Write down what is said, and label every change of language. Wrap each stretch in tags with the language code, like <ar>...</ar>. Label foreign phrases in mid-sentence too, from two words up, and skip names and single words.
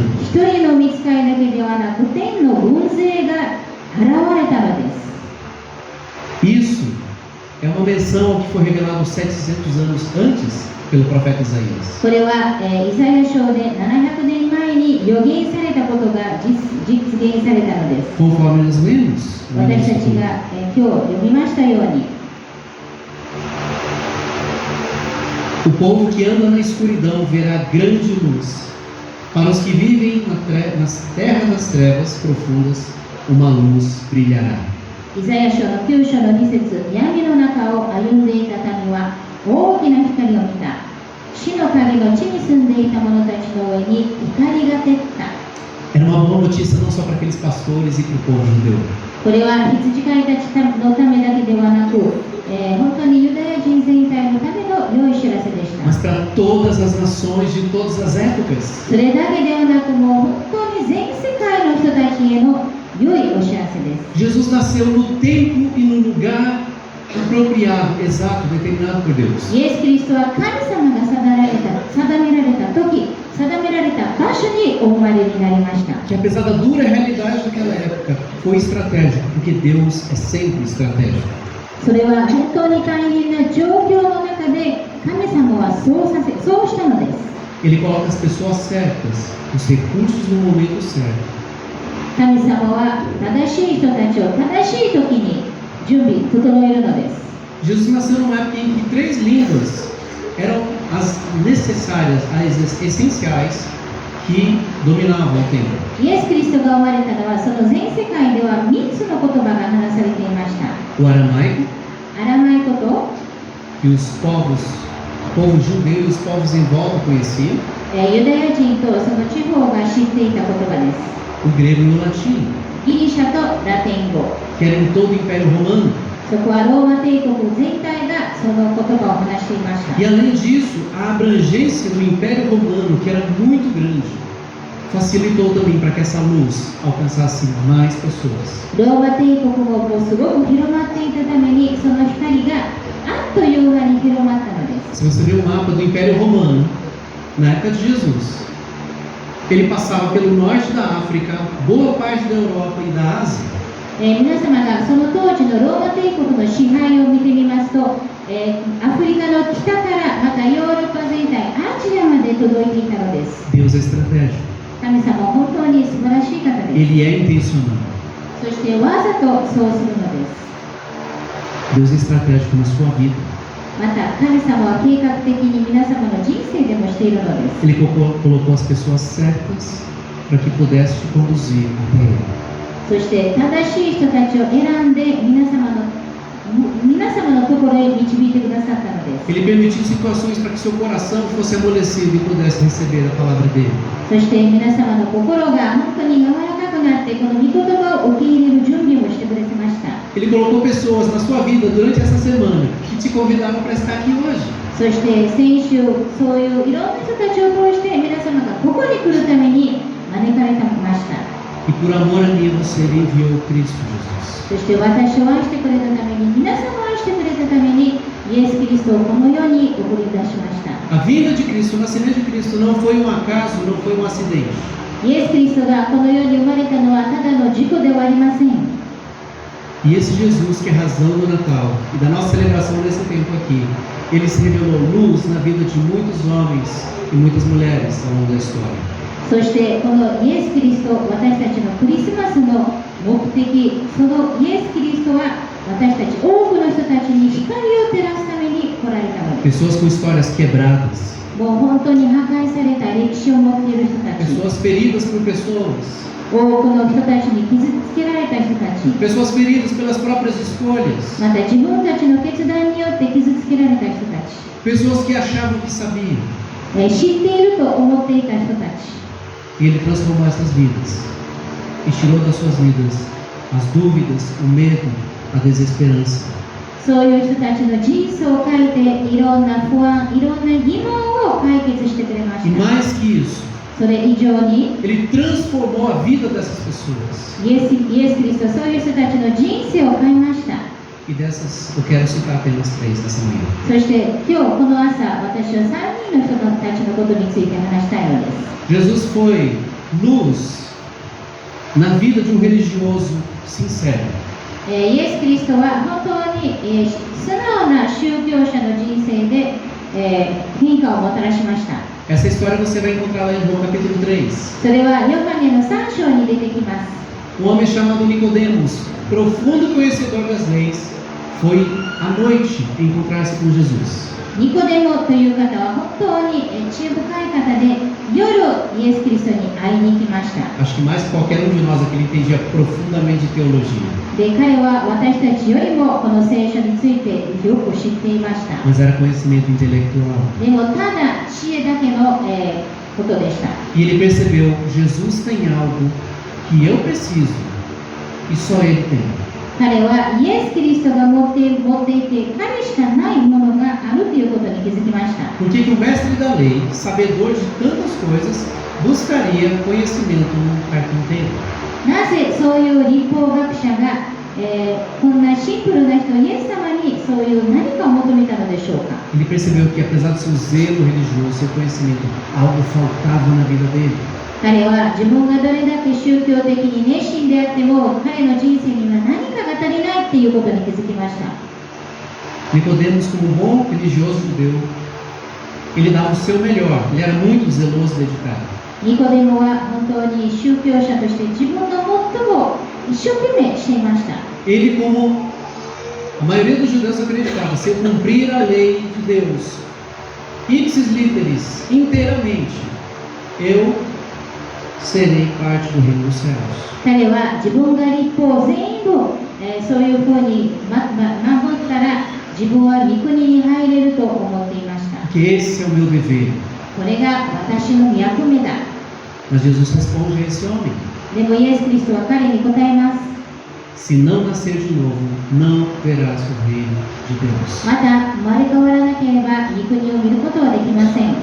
<ja>一人の御使いだけではなく、天の軍勢が現れたのです。</ja> <pt>Isso é uma menção ao que foi revelado 700 anos antes pelo profeta Isaías.</pt> <ja>これは、イザヤ書で700年前に予言されたことが実現されたのです。</ja> <pt>Conforme nós lemos.</pt> <ja>私たちが、今日読みましたように。</ja> <pt>O povo que anda na escuridão verá grande luz. Para os que vivem na terra das trevas profundas, uma luz brilhará.</pt> <ja>イザヤ書の9章の2節、闇の中を歩んでいた民は大きな光を見た。死の影の地に住んでいた者たちの上に光が照った。</ja> <pt>Era uma boa notícia não só para aqueles pastores e para o povo judeu.</pt> <ja>これは羊飼いたちのためだけではなく、本当にユダヤ人全体のための良い知らせでした。</ja> <pt>Mas para todas as nações de todas as épocas.</pt> <ja>それだけではなく、もう本当に全世界の人たちへの良いお知らせです。</ja> <pt>Jesus nasceu no tempo e no lugar apropriado, exato, determinado por Deus.</pt> <ja>イエス・キリストは神様が定められた時、定められた場所にお生まれになりました。</ja> <pt>Que apesar da dura realidade daquela época, foi estratégico, porque Deus é sempre estratégico.</pt> <ja>それは本当に大変な状況の中で神様はそうしたのです。</ja> <pt>Ele coloca as pessoas certas, os recursos no momento certo.</pt> <ja>神様は正しい人たちを正しい時に準備、整えるのです。</ja> <pt>Jesus nasceu numa época em que 3 línguas eram as necessárias, as essenciais que dominavam o tempo.</pt> <ja>イエス・キリストが生まれたのはその全世界では3つの言葉が話されていました。</ja> <pt>O aramaico,</pt> <ja>アラマイ語と</ja> <pt>que os povos, o povo judeu e os povos em volta conheciam,</pt> <ja>ユダヤ人とその地方が知っていた言葉です。</ja> <pt>o grego e o latim,</pt> <ja>ギリシャとラテン語。</ja> <pt>que era em todo o Império Romano.</pt> <ja>そこはローマ帝国全体がその言葉を話していました。</ja> <pt>E além disso, a abrangência do Império Romano, que era muito grande, facilitou também para que essa luz alcançasse mais pessoas.</pt> <ja>ローマ帝国もすごく広まっていたために、その光があっという間に広まったのです。</ja> <pt>Se você ver o mapa do Império Romano, na época de Jesus, ele passava pelo norte da África, boa parte da Europa e da Ásia.</pt> <ja>皆様がその当時のローマ帝国の支配を見てみますと、アフリカの北からまたヨーロッパ全体、アジアまで届いていたのです。</ja> <pt>Deus é estratégico.</pt> <ja>神様は本当に素晴らしい方です。</ja> <pt>Ele é intencional.</pt> <ja>そしてわざとそうするのです。</ja> <pt>Deus é estratégico na sua vida.</pt> <ja>また神様は計画的に皆様の人生でもしているのです。</ja> <pt>Ele colocou as pessoas certas para que pudesse te conduzir até Ele.</pt> <ja>そして正しい人たちを選んで皆様のところへ導いてくださったのです。</ja> <pt>Ele permitiu situações para que seu coração fosse amolecido e pudesse receber a palavra dele.</pt> <ja>そして皆様の心が本当に柔らかくなって、この御言葉を受け入れる準備をしてくれてました。</ja> <pt>Ele colocou pessoas na sua vida durante essa semana que te convidavam para estar aqui hoje.</pt> <ja>そして先週、そういういろんな人たちを通して皆様がここに来るために招かれてました。</ja> <pt>E por amor a mim você enviou Cristo Jesus.</pt> <ja>そして私を愛してくれたために、皆様を愛してくれたために、イエス・キリストをこの世に送り出しました。</ja> <pt>A vinda de Cristo, o nascimento de Cristo não foi um acaso, não foi um acidente.</pt> <ja>イエス・キリストがこの世に生まれたのはただの事故ではありません。</ja> <pt>E esse Jesus que é razão do Natal e da nossa celebração desse tempo aqui, ele se revelou luz na vida de muitos homens e muitas mulheres ao longo da história.</pt> <ja>そしてこのイエス・キリスト、私たちのクリスマスの目的、そのイエス・キリストは私たち多くの人たちに光を照らすために来られたのです。</ja> <pt>Pessoas com histórias quebradas,</pt> <ja>もう本当に破壊された歴史を持っている人たち、</ja> <pt>pessoas feridas por pessoas,</pt> <ja>多くの人たちに傷つけられた人たち、</ja> <pt>pessoas feridas pelas próprias escolhas,</pt> <ja>また自分たちの決断によって傷つけられた人たち、</ja> <pt>pessoas que achavam que sabiam.</pt> <ja>知っていると思っていた人たち。</ja> <pt>E ele transformou essas vidas e tirou das suas vidas as dúvidas, o medo, a desesperança.</pt> <ja>そういう人たちの人生を変えて、いろんな不安、いろんな疑問を解決してくれまし</ja> <pt>E</pt> <ja>た。</ja> <pt>mais que isso,</pt> <ja>それ以上に、</ja> <pt>ele transformou a vida dessas pessoas.</pt> <ja>イエス・キリストはそういう人たちの人生を変えました。</ja> <pt>E dessas eu quero citar apenas 3 nessa manhã.</pt> <ja>そして今日この朝、私は3人の人たちのことについて話したいのです。</ja> <pt>Jesus foi luz na vida de um religioso sincero.</pt> <ja>イエス・キリストは本当に、素直な宗教者の人生で、変化をもたらしました。</ja> <pt>Essa história você vai encontrar lá em João capítulo 3.</pt> <ja>それはヨハネの3章に出てきます。</ja> <pt>Um homem chamado Nicodemos, profundo conhecedor das leis, foi à noite encontrar-se com Jesus.</pt> <ja>ニコデモという方は本当に知恵深い方で、夜イエス・キリストに会いに行きました。</ja> <pt>Acho que mais que qualquer um de nós aqui ele entendia profundamente de teologia.</pt> <ja>で、彼は私たちよりもこの聖書についてよく知っていました。</ja> <pt>Mas era conhecimento intelectual.</pt> <ja>でもただ知恵だけの、ことでした。</ja> <pt>E ele percebeu: Jesus tem algo que eu preciso e só ele tem.</pt> <ja>彼はイエス・キリストが持っていて、彼しかないものがあるということに気づきました。</ja> <pt>Por que que o mestre da lei, sabedor de tantas coisas, buscaria conhecimento num carpinteiro?</pt> <ja>なぜそういう立法学者が、こんなシンプルな人、イエス様にそういう何かを求めたのでしょうか。</ja> <pt>Ele percebeu que, apesar do seu zelo religioso, seu conhecimento, algo faltava na vida dele.</pt> <ja>彼は自分がどれだけ宗教的に熱心であっても、彼の人生には何かが足りないっていうことに気づきました。</ja> <pt>Nicodemos, como bom religioso judeu, ele dava o seu melhor. Ele era muito zeloso e dedicado.</pt> <ja>ニコデモは本当に宗教者として自分の最も一生懸命していました。</ja> <pt>Ele, como a maioria dos judeus acreditava, se eu cumprir a lei de Deus,</pt> <la>ipsis literis,</la> <pt>inteiramente, eu serei parte do reino dos céus.</pt> <ja>彼は自分が立法を全部、そういうふうに守ったら自分は御国に入れると思っていました。</ja> <pt>Que esse é o meu dever.</pt> <ja>これが私の役目だ。</ja> <pt>Mas Jesus responde a esse homem:</pt> <ja>でもイエス・キリストは彼に答えます。</ja> <pt>Se não nascer de novo, não verás o reino de Deus.</pt> <ja>また生まれ変わらなければ御国を見ることはできません。</ja>